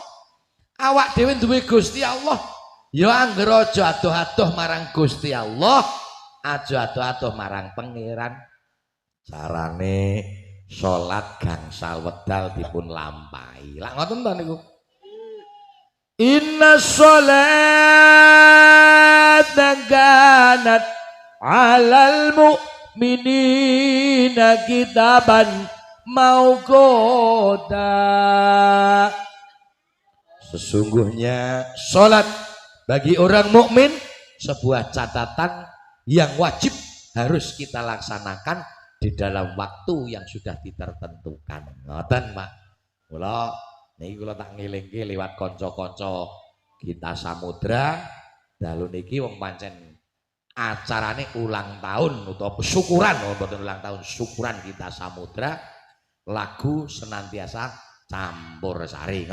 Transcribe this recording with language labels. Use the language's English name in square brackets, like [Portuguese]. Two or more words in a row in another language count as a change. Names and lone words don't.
[Javanese] Awak dhewe duwe Gusti Allah. Ya angger aja adoh-adoh marang Gusti Allah, aja adoh-adoh marang pengiran. Carane salat gangsal wedal dipun lampahi. Lah ngoten to niku. [Arabic] إن الصلاة كانت على المؤمنين كتابا موقوتا. [Indonesian] Sesungguhnya salat bagi orang mukmin sebuah catatan yang wajib harus kita laksanakan di dalam waktu yang sudah ditertentukan. [Javanese] Ngoten, Pak. Kula niki kula tak ngelingke liwat kanca-kanca kita samudra dalu niki wong pancen acarane ulang tahun utawa syukuran, mboten ulang tahun, syukuran kita samudra lagu senantiasa campur sari.